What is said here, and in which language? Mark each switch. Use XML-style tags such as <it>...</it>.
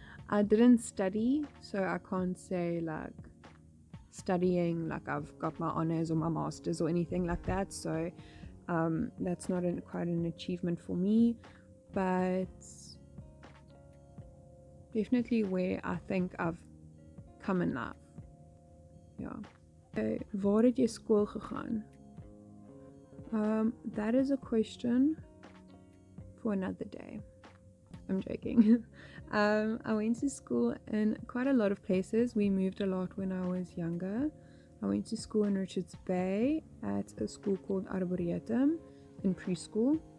<en>I didn't study, so I can't say like studying like I've got my honors or my masters or anything like that, so that's not quite an achievement for me, but definitely where I think I've come in life. Yeah.</en> <af>Okay, waar het jy skool gegaan?</af> <en>That is a question for another day. I'm joking. I went to school in quite a lot of places. We moved a lot when I was younger. I went to school in Richards Bay at a school called Arboretum in preschool.</en>